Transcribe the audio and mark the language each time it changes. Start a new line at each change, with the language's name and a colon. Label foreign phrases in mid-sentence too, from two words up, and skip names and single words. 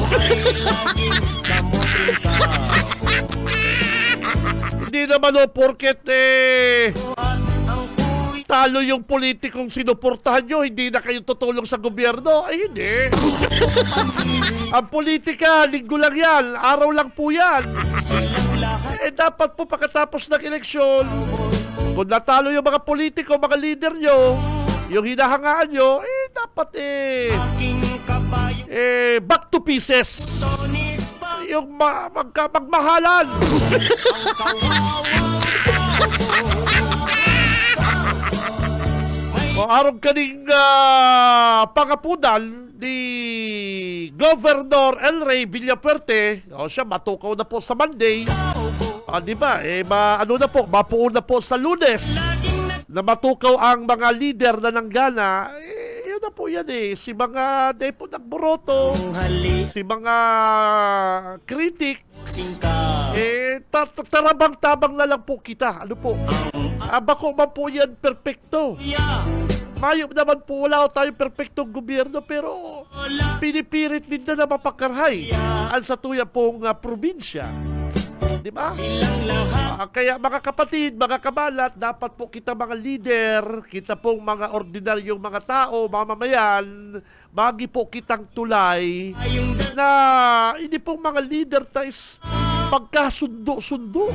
Filipino: Hindi naman porket talo yung politikong sinuportahan nyo, hindi na kayo tutulong sa gobyerno. Ay, hindi. Ang politika, linggo lang yan. Araw lang po yan. Dapat po pagkatapos ng eleksyon, kung natalo yung mga politiko, mga leader nyo, yung hinahangaan nyo, dapat
English: back to pieces.
Filipino: Yung magmahalan.
Bikol: O araw kaning pangapunan ni Governor El Rey Villapuerte, siya matukaw na po sa Monday.
Filipino: Di ba?
Bikol: Mapuon na po sa Lunes na matukaw ang mga leader na nanggana. Yun na po yan si mga depo nagboroto, si mga critics, tarabang-tabang na lang po kita. Ano po? Bako man po yan perfecto.
Filipino: Mayroon naman po, wala tayong perfectong gobyerno, pero pinipirit din na mapakarhay ang sa tuya pong probinsya. Di ba?
Bikol: Kaya mga kapatid, mga kabalat, dapat po kita mga leader, kita pong mga ordinaryong mga tao, mamamayan, magi po kitang tulay na hindi pong mga leader tayo pagkasundo-sundo.